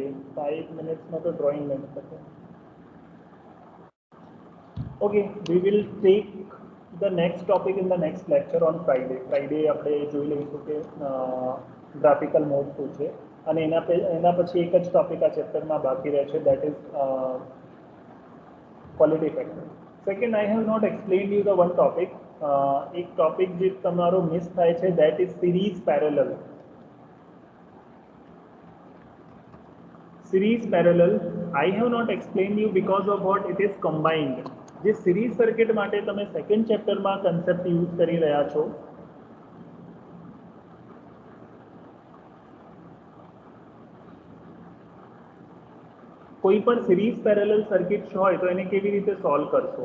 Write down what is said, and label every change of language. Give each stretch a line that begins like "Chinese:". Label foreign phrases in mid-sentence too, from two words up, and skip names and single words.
Gujarati: 5 મિનિટ્સમાં તો ડ્રોઈંગ નહીં થશે.
English: Okay, we will take the next topic in the next lecture on Friday.
Gujarati: ફ્રાઈડે આપણે જોઈ લઈશું કે ગ્રાફિકલ મોડ શું છે, અને એના પછી એક જ ટોપિક આ ચેપ્ટરમાં બાકી રહે છે,
English: that is quality factor. Second, I have not explained you the one topic
Gujarati: એક ટોપિક જે તમારો મિસ થાય છે
English: that is series parallel. Series parallel I have not explained you because of what it is combined.
Gujarati: જે
English: series circuit
Gujarati: માટે તમે સેકન્ડ ચેપ્ટરમાં કન્સેપ્ટ યુઝ કરી રહ્યા છો, કોઈ પણ
English: series parallel circuit
Gujarati: હોય તો એને કેવી રીતે સોલ્વ કરશો?